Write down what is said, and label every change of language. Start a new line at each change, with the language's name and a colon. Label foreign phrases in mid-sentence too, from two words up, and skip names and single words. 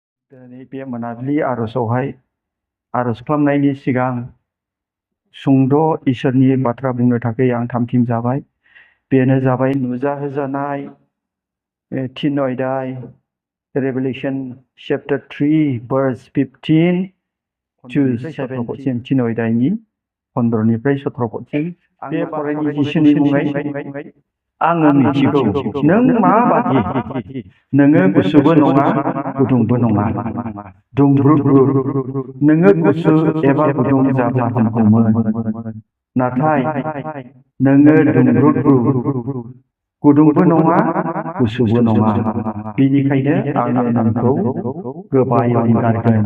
Bodo: दिनै बे मोनाबिलि आर'जआवहाय आर'ज खालामनायनि सिगां सुंद' इसोरनि बाथ्रा बुंनो थाखाय आं थामथिम जाबाय। बेनो जाबाय नुजाहोजानाय 3 अध्याय
English: Revelation chapter 3 verse 15 to 17
Bodo: 3 अध्यायनि 15निफ्राय 17सिम बे फरायनाय जिसुनि मुङै आङो मिथिगौ नों माबादि नोङो गुसुबो नङा गुदुंबो नङा दुंब्रुद नोङो गुसु एबा गुदुं जाब्ला हामगौमोन नाथाय नोङो दुंब्रुद गुदुंबो नङा गुसुबो नङा बेनिखायनो आङो नोंखौ गोबायाव गारगोन।